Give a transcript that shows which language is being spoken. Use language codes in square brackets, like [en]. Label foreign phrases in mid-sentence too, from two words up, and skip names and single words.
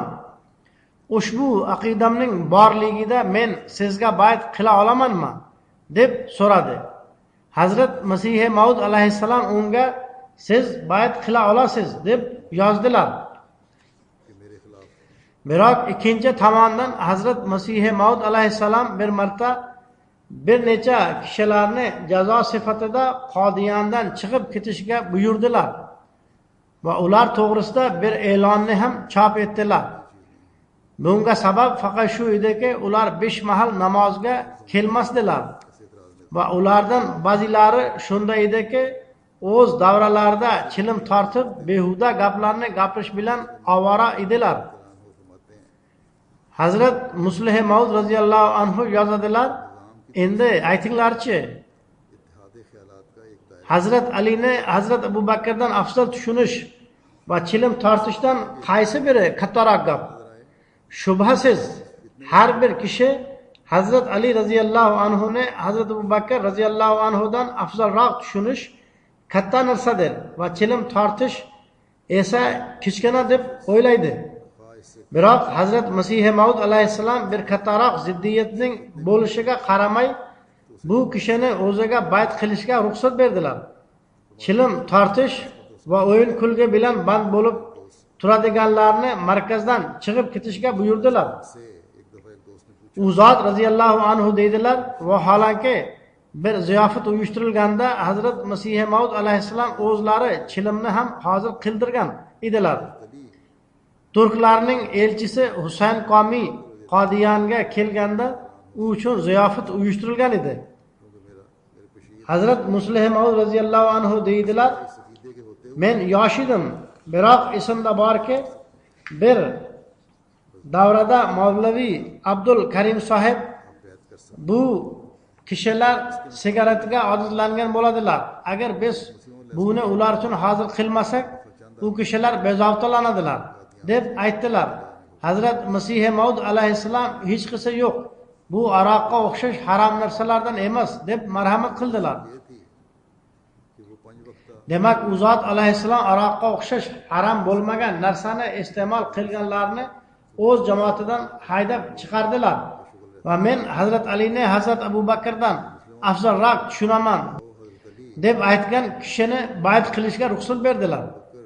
[uz] Ushbu aqidamning borligida men sizga bayt qila olamanmi deb so'radi. Hazrat Masih Maud alayhissalom unga siz bayt qila olasiz deb yozdilar. [ur] کہ میرے خلاف [uz] Biroq ikkinchi tomondan Hazrat Masih Maud alayhissalom bir marta bir necha kishilarni jazo sifatida Qodiyandan chiqib ketishga buyurdilar va ular to'g'risida bir e'lonni ham chop etdilar. Bunga sabab faqat shu ediki, ular 5 mahal namozga kelmasdilar va ulardan ba'zilari shunday ediki, o'z davralarida chilim tortib behuda gaplarni gapirish bilan ovora edilar. Hazrat Muslih Maud [ar] رضي الله عنه [uz] yozadilar, endi aytinglarchi, [ur] اتحاد خیالات کا ایک دائرہ [uz] Hazrat Alini Hazrat Abu Bakrdan afzal tushunish va chilim tortishdan qaysi biri kattaroq gap? Shubhasiz har bir kishi Hazrat Ali [ar] رضي الله عنه [uz] ni Hazrat Abu Bakr radhiyallohu anhudan afzalroq tushunish katta narsadir va chilim tortish esa kichkina deb o'ylaydi. Biroq Hazrat Masih Maud alayhissalom bir kattaroq ziddiyatning bo'lishiga qaramay bu kishini o'ziga bayt qilishga ruxsat berdilar. Chilim tortish va o'yin kulgi bilan band bo'lib turadiganlarni markazdan chiqib ketishga buyurdilar. [ur] سے ایک دفعہ ایک دوست نے پوچھا [uz] U zot [ar] رضي الله عنه [uz] deydilar va holanki bir ziyofat uyushtirilganda Hazrat Masih Maud alayhissalom o'zlari chilimni ham hozir qildirgan edilar. Turklarning elchisi Husayn Qomiy Qodiyonga kelganda u uchun ziyofat uyushtirilgan edi. Hazrat Muslih Maud [ar] رضي الله عنه [uz] deydilar, [ur] سفیدے کے ہوتے [uz] men yosh edim, biroq esimda borki, bir davrada Mavlaviy Abdul Karim sohib [ur] بیعت کر سکتے [uz] bu kishilar sigaretiga odatlangan bo'ladilar. Agar biz buni ular uchun hozir qilmasak, u kishilar bezovtalanadilar deb aytdilar. Hazrat Masih Maud alayhissalom hech qisi yo'q. Bu aroqqa o'xshash harom narsalardan emas deb marhamat qildilar. [ur] یہ تھی کہ وہ 5 وقتا [uz] Demak, u zot alayhissalom aroqqa o'xshash harom bo'lmagan narsani iste'mol qilganlarni o'z jamoatidan haydab chiqardilar. Va men Hazrat Alini Hazrat Abu Bakrdan afzalroq tushunaman deb aytgan kishini bayt qilishga ruxsat berdilar.